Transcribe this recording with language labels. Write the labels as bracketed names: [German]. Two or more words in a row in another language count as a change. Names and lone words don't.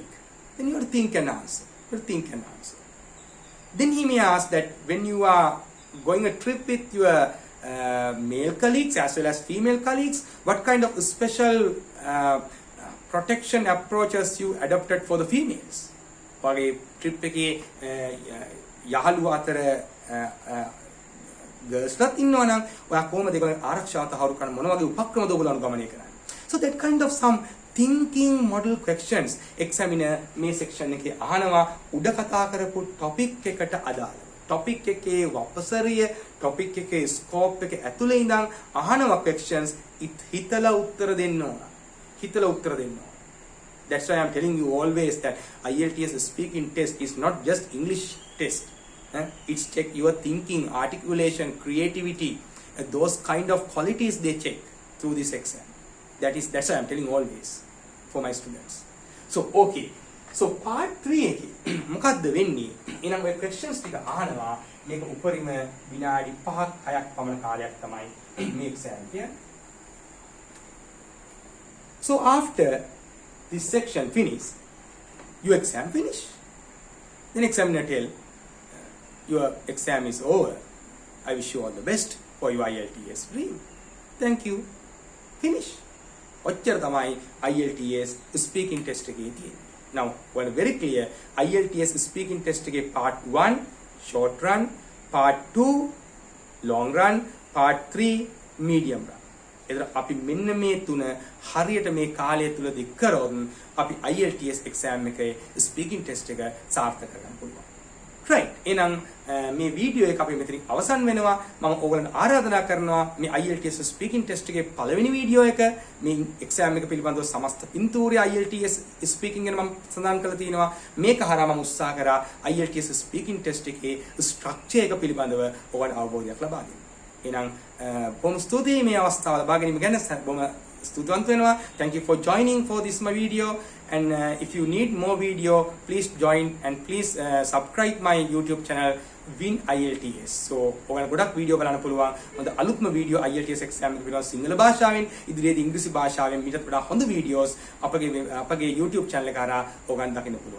[English] Then you have to think and answer. Then he may ask that when you are going a trip with your male colleagues as well as female colleagues, what kind of special protection approaches you adopted for the females? [Sinhala] වගේ trip එකේ යහළුවා අතර ගර්ල්ස්ලත් ඉන්නවා නම් ඔයා කොහොමද ඒගොල්ලන් ආරක්ෂාව තහවුරු කරන්න මොන වගේ උපක්‍රමද ඔයගොල්ලෝ ගමනය කරන්නේ? [English] So that kind of some thinking model questions examiner [Sinhala] මේ section එකේ අහනවා උඩ කතා කරපු topic එකට අදාළව. topic එකේ වපසරිය topic එකේ scope එක ඇතුලේ ඉඳන් අහනවා questions හිතලා උත්තර දෙන්න ඕන. [English] That's why I'm telling you always that IELTS speaking test is not just English test. It's check your thinking, articulation, creativity, those kind of qualities they check through this exam. That's why I'm telling always for my students. So okay. So part 3 [Sinhala] එකේ මොකද්ද වෙන්නේ? එහෙනම් ඔය questions ටික අහනවා. මේක උපරිම විනාඩි 5ක් 6ක් පමණ කාලයක් තමයි මේ exam එක. [English] So after this section finish, your exam finish. Then examiner tell, your exam is over. I wish you all the best for your IELTS dream. Thank you. Finish. [Sinhala] ඔච්චර තමයි [English] IELTS speaking test [Sinhala] එකේ තියෙන්නේ. [English] Now, well, very clear, IELTS speaking test එකේ part 1 short run, part 2 long run, part 3 medium run. [Sinhala] එතන අපි මෙන්න මේ තුන හරියට මේ කාලය තුලදී කරොත් අපි [English] IELTS exam [Sinhala] එකේ [English] speaking test [Sinhala] එක සාර්ථක කරගන්න පුළුවන්. right. එහෙනම් මේ වීඩියෝ එක අපි මෙතනින් අවසන් වෙනවා. මම ඔයගලන්ට ආරාධනා කරනවා මේ [English] IELTS speaking test [Sinhala] එකේ පළවෙනි වීඩියෝ එක මේ exam එක පිළිබඳව සමස්ත පින්තූරය [English] IELTS speaking [Sinhala] ගැන මම සඳහන් කරලා තිනවා. මේක හරහා මම උත්සාහ කරා [English] IELTS speaking test [Sinhala] එකේ structure එක පිළිබඳව ඔයගලන්ට අවබෝධයක් ලබා දෙන්න. එහෙනම් බොහොම ස්තුතියි මේ අවස්ථාව ලබා ගැනීම ගැන බොහොම ස්තුතිවන්ත වෙනවා. [English] Thank you for joining for this my video, and if you need more video, please join and please subscribe my YouTube channel Win IELTS. [Sinhala] So ඔයාලා ගොඩක් වීඩියෝ බලන්න පුළුවන්. හොඳ අලුත්ම වීඩියෝ [English] IELTS exam [Sinhala] එක පිළිබඳව සිංහල භාෂාවෙන් ඉදිරියේදී ඉංග්‍රීසි භාෂාවෙන් මීටත් වඩා හොඳ videos අපගේ [English] YouTube channel [Sinhala] එක හරහා ඔයගන් දකින්න පුළුවන්.